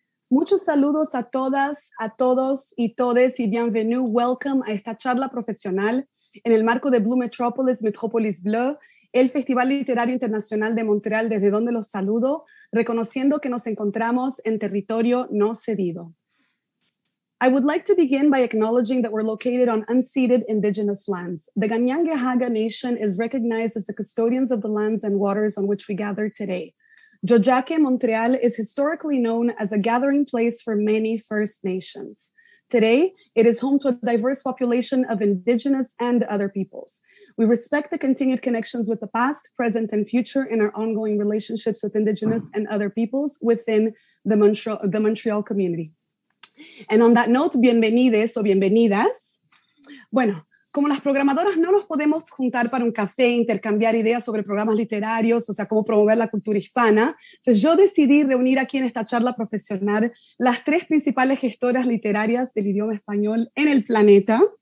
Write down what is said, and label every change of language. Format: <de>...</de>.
<es>Muchos saludos a todas, a todos y todes y bienvenue, welcome a esta charla profesional en el marco de Blue Metropolis, Metrópolis Bleu, el Festival Literario Internacional de Montreal, desde donde los saludo, reconociendo que nos encontramos en territorio no cedido.</es> <en>I would like to begin by acknowledging that we're located on unceded indigenous lands. The Kanien'kehá:ka Nation is recognized as the custodians of the lands and waters on which we gather today. Tiohtià:ke, Montreal, is historically known as a gathering place for many First Nations. Today, it is home to a diverse population of Indigenous and other peoples. We respect the continued connections with the past, present, and future in our ongoing relationships with Indigenous and other peoples within the Montreal community. And on that note,</en> <es>bienvenides o bienvenidas. Bueno, como las programadoras no nos podemos juntar para un café, intercambiar ideas sobre programas literarios, o sea, cómo promover la cultura hispana, entonces yo decidí reunir aquí en esta charla profesional las tres principales gestoras literarias del idioma español en el planeta.</es>